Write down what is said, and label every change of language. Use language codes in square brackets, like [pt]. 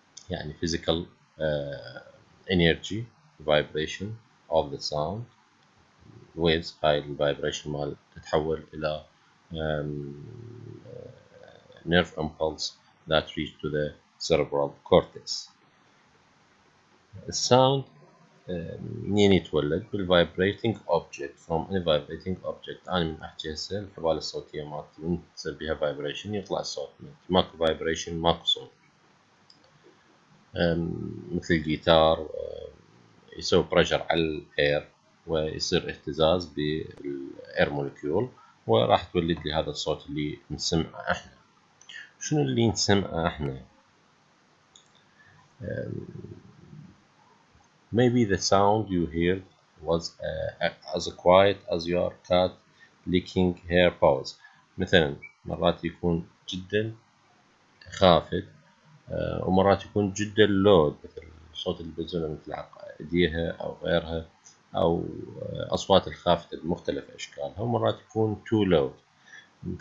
[en] يعني physical energy vibration of the sound waves، [ar] هاي الفايبريشن مال تتحول إلى [en] nerve impulse that reach to the cerebral cortex. [ar] الساوند منين يتولد؟ بالvibrating object. [en] from any vibrating object. [ar] أنا من أحكي هسه الحبال الصوتية مالتي من تصير بيها vibration يطلع الصوت، ماكو vibration ماكو صوت. مثل الجيتار يسوي بريشر على الاير ويصير اهتزاز بالاير مولكيول وراح تولد لي هذا الصوت اللي نسمعه احنا. شنو اللي نسمعه احنا؟ [en] maybe the sound you heard was as quiet as your cat licking her paws. [ar] مثلا مرات يكون جدا خافت ومرات يكون جدا لود، مثل صوت البزونة مثل ايديها او غيرها، او اصوات الخافتة بمختلف اشكالها، ومرات يكون [en] too loud.